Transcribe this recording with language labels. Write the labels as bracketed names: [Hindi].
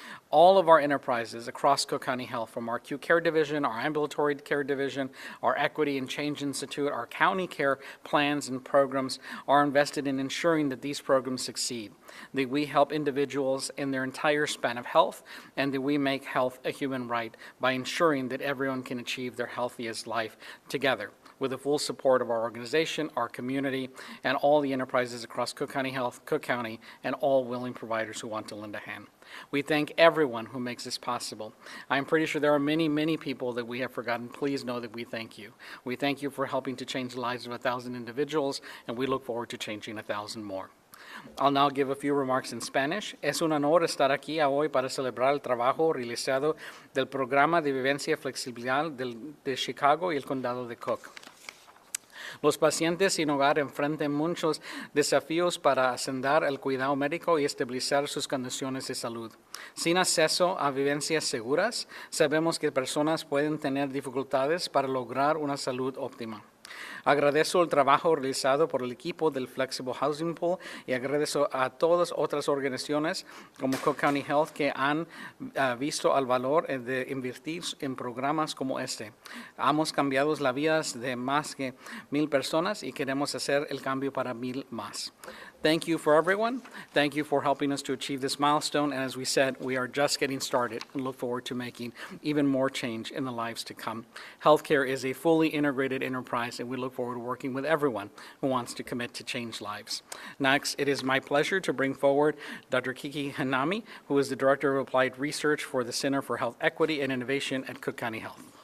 [English] All of our enterprises across Cook County Health, from our acute care division, our ambulatory care division, our Equity and Change Institute, our county care plans and programs, are invested in ensuring that these programs succeed, that we help individuals in their entire span of health, and that we make health a human right by ensuring that everyone can achieve their healthiest life together, with the full support of our organization, our community, and all the enterprises across Cook County Health, Cook County, and all willing providers who want to lend a hand. We thank everyone who makes this possible. I'm pretty sure there are many, many people that we have forgotten. Please know that we thank you. We thank you for helping to change the lives of 1,000 individuals, and we look forward to changing 1,000 more. I'll now give a few remarks in Spanish. [Spanish] Es un honor estar aquí hoy para celebrar el trabajo realizado del Programa de Vivencia Flexibilidad de Chicago y el Condado de Cook. Los pacientes sin hogar enfrentan muchos desafíos para ascender el cuidado médico y estabilizar sus condiciones de salud. Sin acceso a vivencias seguras, sabemos que personas pueden tener dificultades para lograr una salud óptima. Agradezco el trabajo realizado por el equipo del Flexible Housing Pool y agradezco a todas otras organizaciones como Cook County Health que han visto el valor de invertir en programas como este. Hemos cambiado las vidas de más de 1,000 personas y queremos hacer el cambio para 1,000 más. [English] Thank you for everyone. Thank you for helping us to achieve this milestone. And as we said, we are just getting started and look forward to making even more change in the lives to come. Healthcare is a fully integrated enterprise, and we look forward to working with everyone who wants to commit to change lives. Next, it is my pleasure to bring forward Dr. Kiki Hanami, who is the Director of Applied Research for the Center for Health Equity and Innovation at Cook County Health.